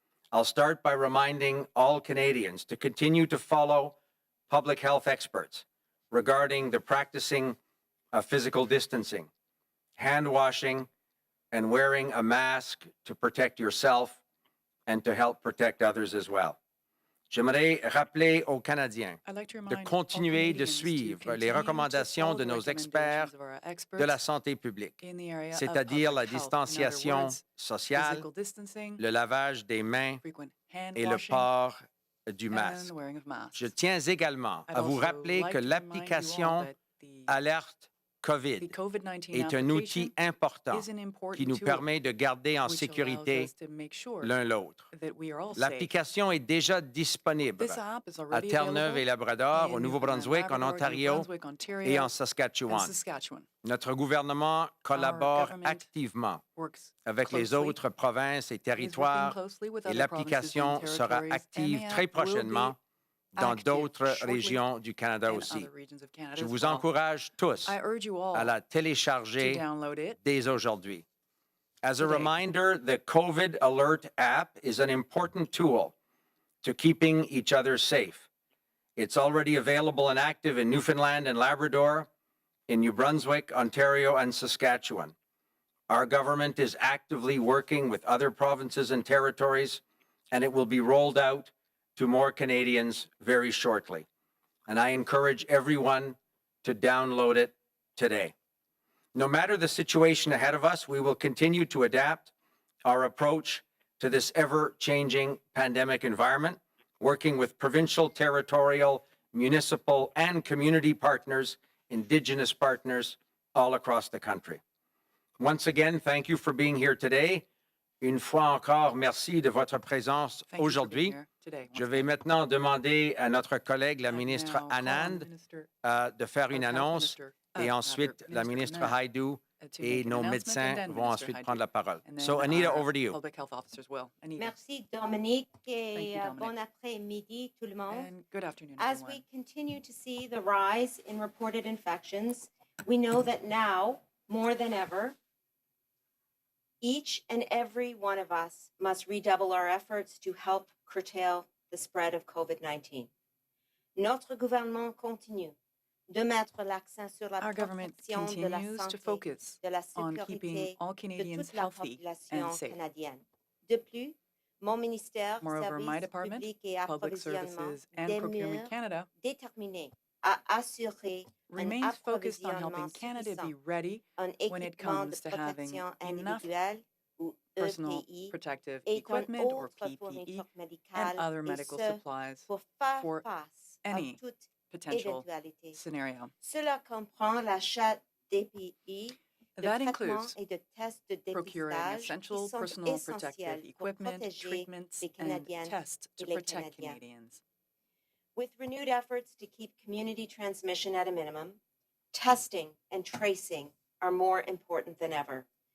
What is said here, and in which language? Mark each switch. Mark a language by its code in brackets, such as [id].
[en] I'll start by reminding all Canadians to continue to follow public health experts regarding the practicing of physical distancing, hand washing, and wearing a mask to protect yourself and to help protect others as well. [fr] J'aimerais rappeler aux Canadiens de continuer de suivre les recommandations de nos experts de la santé publique, c'est-à-dire la distanciation sociale, le lavage des mains et le port du masque. Je tiens également à vous rappeler que l'application Alerte COVID est un outil important qui nous permet de garder en sécurité l'un l'autre. L'application est déjà disponible à Terre-Neuve et Labrador, au Nouveau-Brunswick, en Ontario et en Saskatchewan. Notre gouvernement collabore activement avec les autres provinces et territoires et l'application sera active très prochainement dans d'autres régions du Canada aussi. Je vous encourage tous à la télécharger dès aujourd'hui. [en] As a reminder, the COVID Alert app is an important tool to keeping each other safe. It's already available and active in Newfoundland and Labrador, in New Brunswick, Ontario, and Saskatchewan. Our government is actively working with other provinces and territories, and it will be rolled out to more Canadians very shortly. And I encourage everyone to download it today. No matter the situation ahead of us, we will continue to adapt our approach to this ever-changing pandemic environment, working with provincial, territorial, municipal, and community partners, Indigenous partners all across the country. Once again, thank you for being here today. [fr] Une fois encore, merci de votre présence aujourd'hui. Je vais maintenant demander à notre collègue, la ministre Anand, de faire une annonce et ensuite la ministre Haidoo et nos médecins vont ensuite prendre la parole. [en] So, Anita, over to you. [fr] Merci, Dominique, et bon après-midi, tout le monde. [en] As we continue to see the rise in reported infections, we know that now, more than ever, each and every one of us must redouble our efforts to help curtail the spread of COVID-19. [fr] Notre gouvernement continue de mettre l'accent sur la protection de la santé, de la sécurité de toute la population canadienne. De plus, mon ministère, Services publics et approvisionnement, demeure déterminé à assurer [en] remains focused on helping Canada be ready when it comes to having enough personal protective equipment or PPE and other medical supplies for any potential scenario. [fr] Cela comprend l'achat d'EPI, [en] That includes procuring essential personal protective equipment, treatments, and tests to protect Canadians. With renewed efforts to keep community transmission at a minimum, testing and tracing are more important than ever.